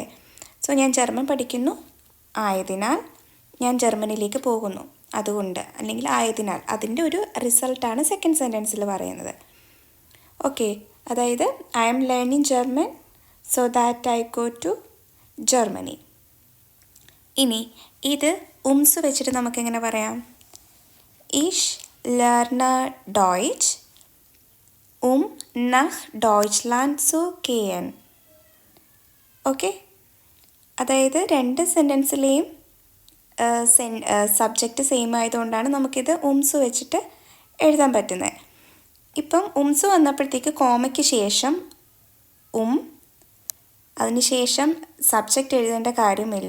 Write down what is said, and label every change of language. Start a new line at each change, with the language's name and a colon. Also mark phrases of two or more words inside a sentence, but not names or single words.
Malayalam: സോ ഞാൻ ജർമ്മൻ പഠിക്കുന്നു ആയതിനാൽ ഞാൻ ജർമ്മനിയിലേക്ക് പോകുന്നു, അതുകൊണ്ട് അല്ലെങ്കിൽ ആയതിനാൽ, അതിൻ്റെ ഒരു റിസൾട്ടാണ്
English: second sentenceil
Malayalam: പറയുന്നത്.
English: ഓക്കെ, അതായത് I am learning German so that I go to Germany.
Malayalam: ഇനി ഇത് ഉംസ് വെച്ചിട്ട് നമുക്കെങ്ങനെ പറയാം?
German: ich lerne Deutsch nach Deutschland zu gehen.
Malayalam: ഓക്കെ, അതായത് രണ്ട് സെൻറ്റൻസിലെയും
English: subject same
Malayalam: ആയതുകൊണ്ടാണ് നമുക്കിത് ഉംസ് വെച്ചിട്ട് എഴുതാൻ പറ്റുന്നത്. ഇപ്പം ഉംസ് വന്നപ്പോഴത്തേക്ക് കോമയ്ക്ക് ശേഷം അതിനുശേഷം സബ്ജക്റ്റ് എഴുതേണ്ട കാര്യമില്ല.